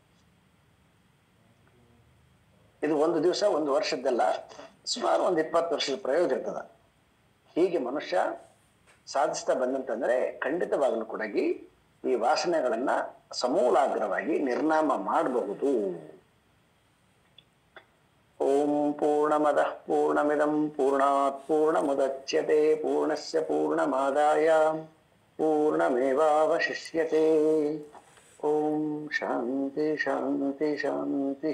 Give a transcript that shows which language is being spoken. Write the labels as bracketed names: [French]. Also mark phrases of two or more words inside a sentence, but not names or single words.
[Kannada] ಇದು ಒಂದು ದಿವಸ, ಒಂದು ವರ್ಷದ್ದಲ್ಲ, ಸುಮಾರು ಒಂದು 20 ವರ್ಷದ ಪ್ರಯೋಗ ಇರ್ತದ. ಹೀಗೆ ಮನುಷ್ಯ ಸಾಧಿಸ್ತಾ ಬಂದಂತಂದ್ರೆ ಖಂಡಿತವಾಗಲೂ ಕೂಡ ಈ ವಾಸನೆಗಳನ್ನ ಸಮೂಲಾಗ್ರವಾಗಿ ನಿರ್ನಾಮ ಮಾಡಬಹುದು. [Sanskrit] ಓಂ ಪೂರ್ಣಮದಃ ಪೂರ್ಣಮಿದಂ ಪೂರ್ಣಾತ್ ಪೂರ್ಣಮುದಚ್ಯತೆ ಪೂರ್ಣಸ್ಯ ಪೂರ್ಣಮಾದಾಯ ಪೂರ್ಣಮೇವಾವಶಿಷ್ಯತೆ. ಓಂ ಶಾಂತಿ ಶಾಂತಿ ಶಾಂತಿ.